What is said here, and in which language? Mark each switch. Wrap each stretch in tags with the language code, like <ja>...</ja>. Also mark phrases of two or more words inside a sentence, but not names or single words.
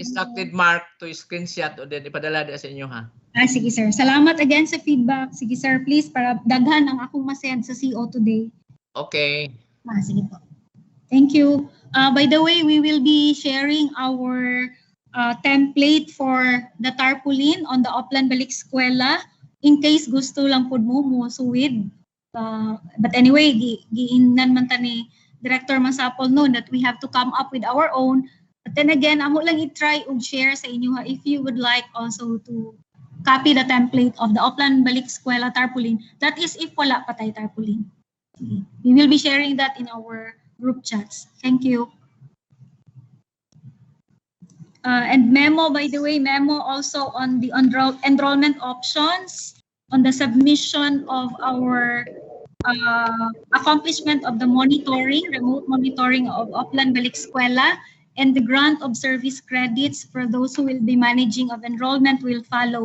<en>instructed Mark to screenshot</en> <tl>o then ipadala din sa inyo, ha?</tl> <ceb>Sige, sir. Salamat again sa feedback. Sige, sir, please, para daghan ang akong masend sa CO today.</ceb> <en>Okay.</en> <tl>Sige po.</tl> <en>Thank you. By the way, we will be sharing our template for the tarpaulin on the Oplan Balik Eskwela in case</en> <ceb>gusto lang po mo suwid. But anyway, giingnan man ta ni Director Masapol noon</ceb> <en>that we have to come up with our own. But then again,</en> <ceb>amo lang</ceb> <en>i-try and share</en> <ceb>sa inyo ha,</ceb> <en>if you would like also to copy the template of the Oplan Balik Eskwela tarpaulin. That is if</en> <tl>wala pa tayo tarpaulin.</tl> <en>We will be sharing that in our group chats. Thank you. And memo, by the way, memo also on the enrollment options, on the submission of our accomplishment of the monitoring, remote monitoring of Oplan Balik Eskwela, and the grant of service credits for those who will be managing of enrollment will follow.</en>